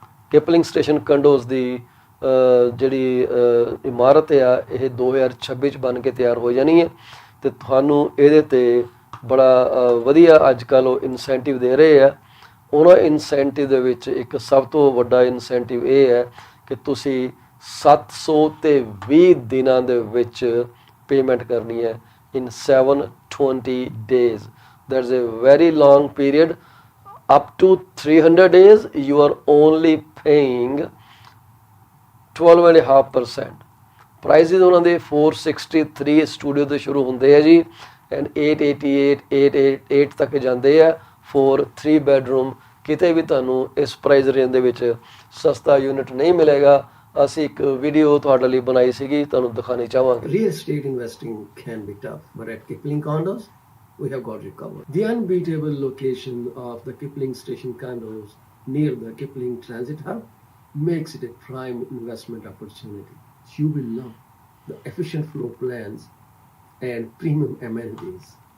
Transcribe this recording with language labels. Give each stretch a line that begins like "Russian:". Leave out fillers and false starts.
Punjabi: Kipling station condos ਦੀ ਜਿਹੜੀ ਇਮਾਰਤ ਆ ਇਹ 2026 ਚ ਬਣ ਕੇ ਤਿਆਰ ਹੋ ਜਾਣੀ ਹੈ, ਤੇ ਤੁਹਾਨੂੰ ਇਹਦੇ ਤੇ ਬੜਾ ਵਧੀਆ ਅੱਜ ਕੱਲ੍ਹ ਉਹ ਇਨਸੈਂਟਿਵ ਦੇ ਰਹੇ ਆ। ਉਹਨਾਂ ਇਨਸੈਂਟਿਵ ਦੇ ਵਿੱਚ ਇੱਕ ਸਭ ਤੋਂ ਵੱਡਾ ਇਨਸੈਂਟਿਵ ਇਹ ਹੈ ਕਿ ਤੁਸੀਂ 720 ਦਿਨਾਂ ਦੇ ਵਿੱਚ ਪੇਮੈਂਟ ਕਰਨੀ ਹੈ,
English: in 720 days. There's a very long period. Up to 300 days you are only paying 12.5%.
Punjabi: Prices ਉਹਨਾਂ ਦੇ 463 ਸਟੂਡੀਓ ਤੋਂ ਸ਼ੁਰੂ ਹੁੰਦੇ ਆ ਜੀ, ਐਂਡ 888 888 ਤੱਕ ਜਾਂਦੇ ਆ ਫੋਰ 3 ਬੈਡਰੂਮ। ਕਿਤੇ ਵੀ ਤੁਹਾਨੂੰ ਇਸ ਪ੍ਰਾਈਸ ਰੇਂਜ ਦੇ ਵਿੱਚ ਸਸਤਾ ਯੂਨਿਟ ਨਹੀਂ ਮਿਲੇਗਾ। ਅਸੀਂ ਇੱਕ ਵੀਡੀਓ ਤੁਹਾਡੇ ਲਈ ਬਣਾਈ ਸੀਗੀ, ਤੁਹਾਨੂੰ ਦਿਖਾਣੀ ਚਾਹਾਂਗੇ।
English: Real estate investing can be tough, but at Kipling Condos, we have got it covered. The unbeatable location of the Kipling Station Condos near the Kipling Transit Hub makes it a prime investment opportunity. You will love the efficient floor plans and premium amenities.